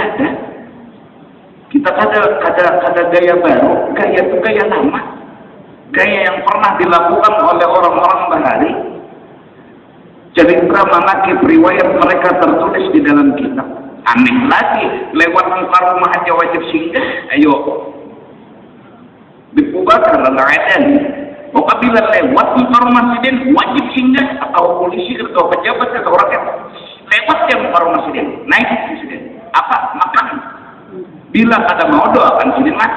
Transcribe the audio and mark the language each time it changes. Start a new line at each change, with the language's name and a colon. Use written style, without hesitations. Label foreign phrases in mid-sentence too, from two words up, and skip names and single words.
Banjar: Kita kada gaya baru, gaya itu gaya lama, gaya yang pernah dilakukan oleh orang-orang bahari. Jadi manakib riwayat mereka tertulis di dalam kitab. Aneh lagi, lewat muka rumah aja wajib singgah. Ayo, Abu Bakar al-Adan. Apabila lewat muka rumah sidin wajib singgah atau polisi atau pejabat atau rakyat lewat yang muka rumah sidin naik sidin. Apa makan? Bila ada mau doakan sidin mati.